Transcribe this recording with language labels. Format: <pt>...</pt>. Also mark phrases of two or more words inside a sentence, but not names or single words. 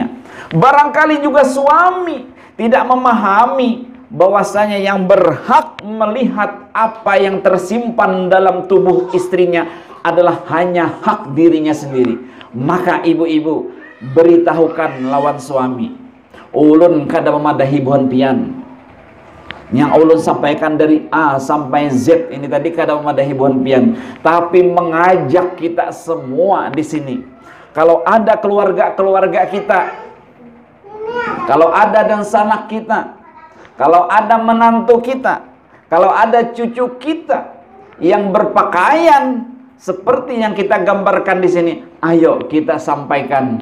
<id>Barangkali juga suami tidak memahami bahwasanya yang berhak melihat apa yang tersimpan dalam tubuh istrinya adalah hanya hak dirinya sendiri. Maka ibu-ibu, beritahukan lawan suami,</id> <bjn>ulun kada memadahi buhan pian. Yang ulun sampaikan dari A sampai Z ini tadi kada memadahi buhan pian,</bjn> <id>tapi mengajak kita semua di sini. Kalau ada keluarga kita, kalau ada dan sanak kita, kalau ada menantu kita, kalau ada cucu kita yang berpakaian seperti yang kita gambarkan di sini, ayo kita sampaikan.</id>